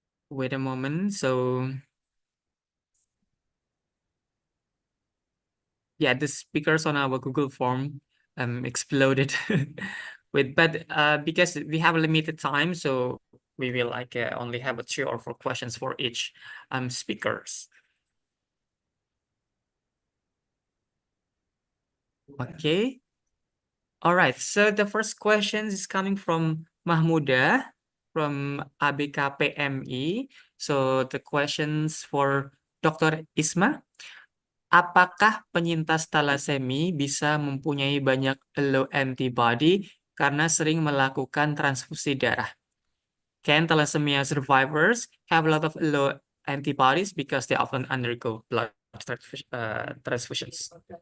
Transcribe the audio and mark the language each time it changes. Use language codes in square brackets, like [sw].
[en] Wait a moment. So yeah, the speakers on our Google form exploded but because we have a limited time, so we will like only have 3 or 4 questions for each speakers. Okay. All right. So the first question is coming from Mahmuda from ABKPMI. So the questions for Dr. Isma. [id] Apakah penyintas talasemi bisa mempunyai banyak [en] low antibody [id] karena sering melakukan transfusi darah? [en] Can thalassemia survivors have a lot of low antibodies because they often undergo blood transfusions?